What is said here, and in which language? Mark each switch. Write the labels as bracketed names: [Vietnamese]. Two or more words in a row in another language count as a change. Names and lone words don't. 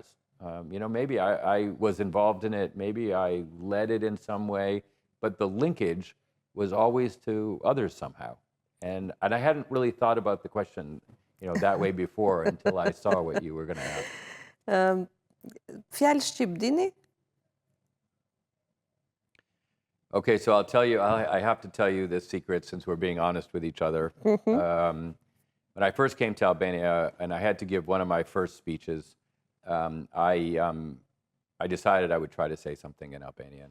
[English] Maybe I was involved in it, maybe I led it in some way, but the linkage was always to others somehow. And I hadn't really thought about the question, that way before until I saw what you were going to ask. [Albanian] Fjalë shqip dini? [English] Okay, so I'll tell you, I have to tell you this secret since we're being honest with each other. When I first came to Albania and I had to give one of my first speeches, I decided I would try to say something in Albanian.